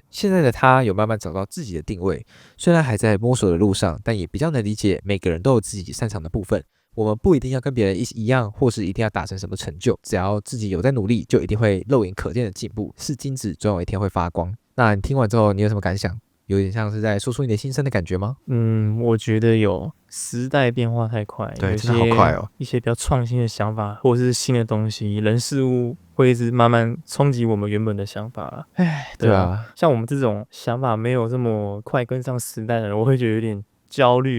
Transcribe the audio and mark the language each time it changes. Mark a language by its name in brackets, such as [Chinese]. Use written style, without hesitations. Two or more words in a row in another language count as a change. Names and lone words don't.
[Chinese] 現在的他有慢慢找到自己的定位，雖然還在摸索的路上，但也比較能理解每個人都有自己擅長的部分。我們不一定要跟別人一樣，或是一定要達成什麼成就，只要自己有在努力，就一定會肉眼可見的進步。是金子總有一天會發光。那你聽完之後，你有什麼感想？有點像是在說出你的心聲的感覺嗎？我覺得有。時代變化太快，對，真的好快哦。一些比較創新的想法，或者是新的東西，人事物會一直慢慢衝擊我們原本的想法。對啊，像我們這種想法沒有這麼快跟上時代的人，我會覺得有點焦慮。